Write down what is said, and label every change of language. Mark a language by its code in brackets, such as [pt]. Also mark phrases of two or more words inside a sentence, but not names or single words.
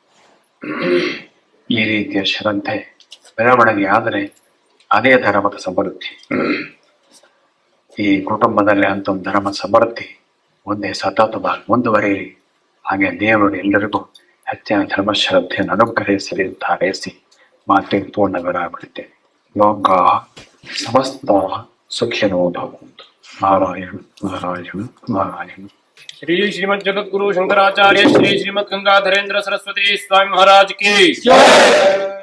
[kn] ಈ ರೀತಿಯ ಶ್ರದ್ಧೆ ಬೆಳವಣಿಗೆ ಆದರೆ ಅದೇ ಧರ್ಮದ ಸಮೃದ್ಧಿ. ಈ ಕುಟುಂಬದಲ್ಲಿ ಅಂತ ಒಂದು ಧರ್ಮ ಸಮೃದ್ಧಿ ಮುಂದೆ ಸತತವಾಗಿ ಮುಂದುವರಿಯಲಿ. ಹಾಗೆ ದೇವರು ಎಲ್ಲರಿಗೂ ಹೆಚ್ಚಿನ ಧರ್ಮ ಶ್ರದ್ಧೆಯನ್ನು ಅನುಗ್ರಹಿಸಲಿ ಅಂತ ಹಾರೈಸಿ ಮಾತಿಗೆ ಪೂರ್ಣ ವಿರಾಮ. [sa] ಲೋಕ ಸಮಸ್ತ ಸುಖಿನೋ ಭವಂತು. ನಾರಾಯಣ ನಾರಾಯಣ ನಾರಾಯಣ. [hi] श्री श्रीमद जगत गुरु शंकराचार्य श्री श्रीमद गंगाधरेंद्र सरस्वती स्वामी महाराज की जय।